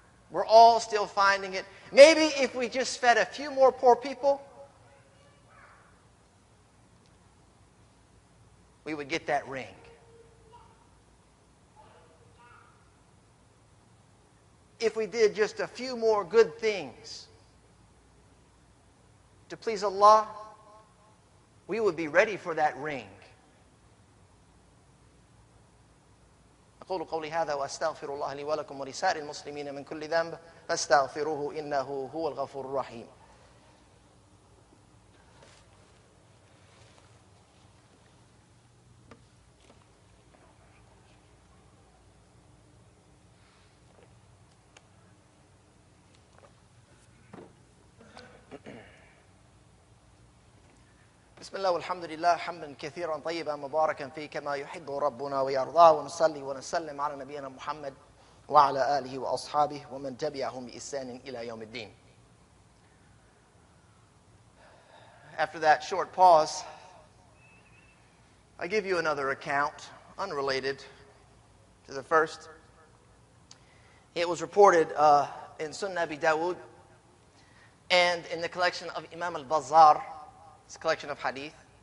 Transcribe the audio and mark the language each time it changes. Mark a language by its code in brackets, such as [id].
[en] We're all still finding it. Maybe if we just fed a few more poor people, we would get that ring. If we did just a few more good things to please Allah, we would be ready for that ring. [ar] أقول قولي هذا وأستغفر الله لي ولكم ولسائر المسلمين من كل ذنب فاستغفروه إنه هو الغفور الرحيم. بسم الله والحمد لله حمدا كثيرا طيبا مباركا فيه كما يحب ربنا ويرضاه ونصلي ونسلم على نبينا محمد وعلى آله وأصحابه ومن تبعهم بإحسان إلى يوم الدين. [en] After that short pause, I give you another account, unrelated to the first. It was reported in Sunnah Abi Dawud and in the collection of Imam al-Bazzar. It's a collection of hadith.